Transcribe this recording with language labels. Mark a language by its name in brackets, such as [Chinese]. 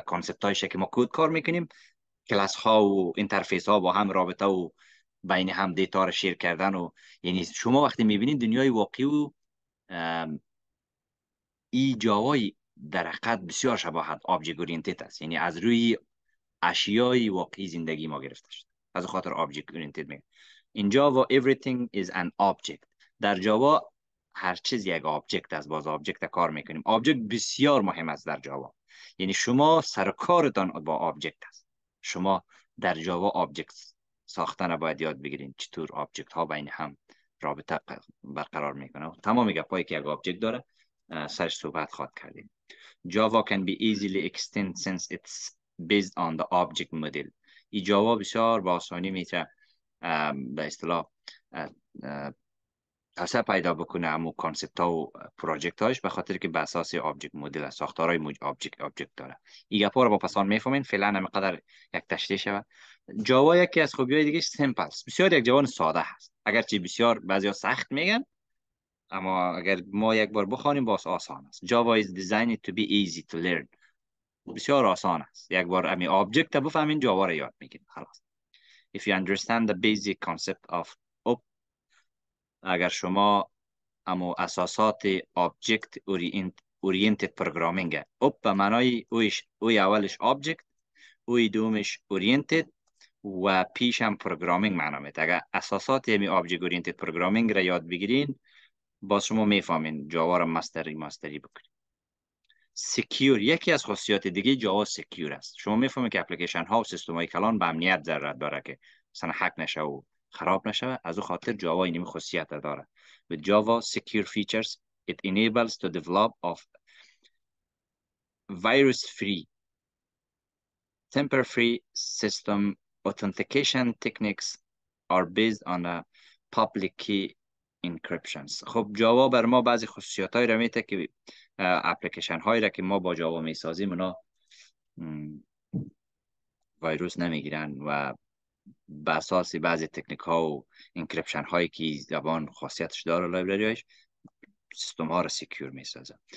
[Persian] کانسپت های که ما کد کار میکنیم، کلاس ها و اینترفیس ها با هم رابطه و بین هم دیتا را شیر کردن و یعنی شما وقتی میبینید دنیای واقعی و ای جاوای در حقیقت بسیار شباهت object oriented است. یعنی از روی اشیای واقعی زندگی ما گرفته شده. از خاطر object oriented میگه. [English] In Java everything is an object. [Persian] در جاوا هر چیز یک آبجکت است. باز آبجکت کار میکنیم. آبجکت بسیار مهم است در جاوا. یعنی شما سرکارتان با آبجکت است. شما در جاوا آبجکت ساختن باید یاد بگیرین چطور آبجکت ها بین هم رابطه برقرار میکنه. تمام گپایی که یک آبجکت داره سرش صحبت خواهد کردیم. [English] Java can be easily extended since it's based on the object model. [Persian] ای جاوا بسیار با آسانی میتونه به اصطلاح توسعه پیدا بکنه همون کانسپت ها و پروژکت هاش، به خاطر که به اساس آبجکت مدل ساختارهای آبجکت داره. این گپا رو با پسان میفهمین. فعلا همینقدر یک تشریح شود. جاوا یکی از خوبی‌های دیگه سیمپل است. بسیار یک زبان ساده هست. اگرچه بسیار بعضیا سخت میگن، اما اگر ما یک بار بخوانیم باز آسان است. [English] Java is designed to be easy to learn. [Persian] بسیار آسان است. یک بار امی آبجکت بفهمین جاوا را یاد میگیرید خلاص. [English] If you understand the basic concept of OOP، [Persian] اگر شما اما اساسات object oriented programming، OOP به معنای اوی اولش object، اوی دومش oriented و پیش هم programming معنا میده. اگر اساسات امی object oriented programming را یاد بگیرین باز شما میفهمین جاوا را ماستری بکنید. سکیور یکی از خاصیات دیگه جاوا سکیور است. شما میفهمید که اپلیکیشن ها و سیستم های کلان به امنیت ضرورت داره که مثلا هک نشه و خراب نشه. از او خاطر جاوا این خاصیت داره. [English] With Java secure features it enables to develop of virus free, tamper free system. Authentication techniques are based on a public key encryptions. [Persian] خب جاوا بر ما بعضی خصوصیات های را میده که اپلیکیشن هایی را که ما با جاوا میسازیم اونا ویروس نمیگیرن و به اساس بعضی تکنیک ها و انکریپشن هایی که زبان خاصیتش داره لایبرریش سیستم ها را سکیور میسازه.